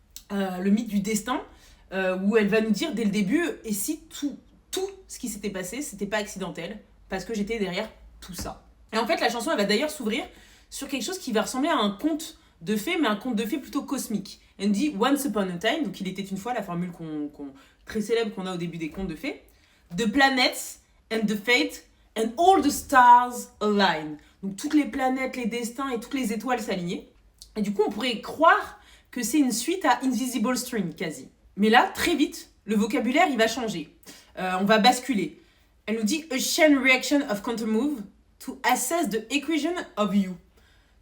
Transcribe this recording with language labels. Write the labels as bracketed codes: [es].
[fr] Le mythe du destin, où elle va nous dire dès le début, et si tout ce qui s'était passé, c'était pas accidentel, parce que j'étais derrière tout ça. Et en fait, la chanson, elle va d'ailleurs s'ouvrir sur quelque chose qui va ressembler à un conte de fées, mais un conte de fées plutôt cosmique. Elle nous dit [en] Once upon a time, [fr] donc il était une fois, la formule très célèbre qu'on a au début des contes de fées. [en] The planets and the fate and all the stars align. [fr] Donc toutes les planètes, les destins et toutes les étoiles s'alignaient. Et du coup, on pourrait croire que c'est une suite à Invisible String, quasi. Mais là, très vite, le vocabulaire, il va changer. On va basculer. Elle nous dit « [en] A chain reaction of counter-move to assess the equation of you ».